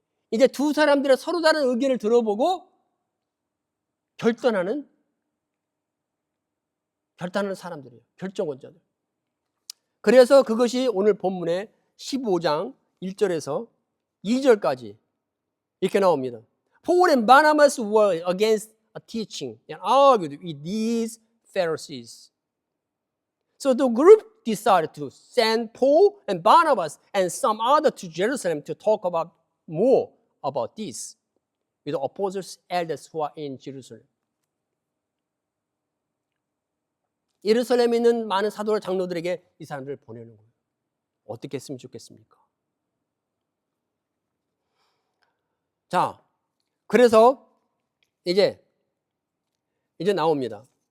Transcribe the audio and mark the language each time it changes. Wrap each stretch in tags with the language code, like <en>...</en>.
<ko>이제 두 사람들의 서로 다른 의견을 들어보고 결단하는 사람들이에요. 결정권자들. 그래서 그것이 오늘 본문의 15장 1절에서 2절까지 이렇게 나옵니다.</ko> <en>Paul and Barnabas were against a teaching and argued with these Pharisees. So the group decided to send Paul and Barnabas and some other to Jerusalem to talk about more about this with the apostles elders who are in Jerusalem.</en> <ko>예루살렘에 있는 많은 사도와 장로들에게 이 사람들을 보내는 거예요. 어떻게 했으면 좋겠습니까? 자, 그래서 이제 나옵니다.</ko>